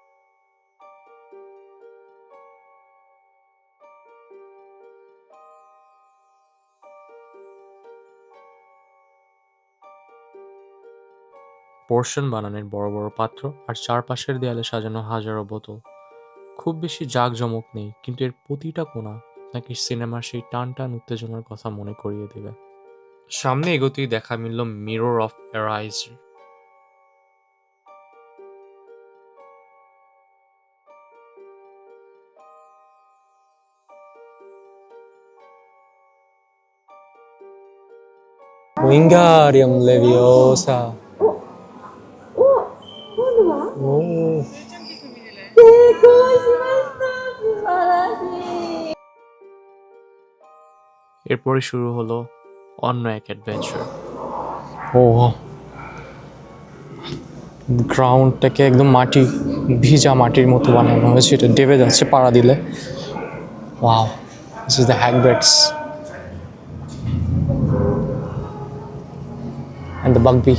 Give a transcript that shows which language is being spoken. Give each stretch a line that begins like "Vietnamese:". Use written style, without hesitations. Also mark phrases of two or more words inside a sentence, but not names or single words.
Bangla: পোর্শন বানানোর বড় বড় পাত্র আর চারপাশের দেয়ালে সাজানো হাজারো বোতল। খুব বেশি জাঁকজমক নেই, কিন্তু এর প্রতিটা কোণা আপনাকে সিনেমার সেই টান টান উত্তেজনার কথা মনে করিয়ে দেবে। সামনে এগোতেই দেখা মিলল মিরর অফ এরাইজ। Wingardium Leviosa.
Japanese: 今度は Oh. 成功しました素晴らしい
Bangla: এরপরে শুরু হলো অন্য এক অ্যাডভেঞ্চার। Oh. গ্রাউন্ডটাকে একদম মাটি, ভিজা মাটির মতো বানানো হয়েছে, এটা ডেবে যাচ্ছে পাড়া দিলে।
English: Wow, this is the হ্যাগব্রেডস and the বাগবি।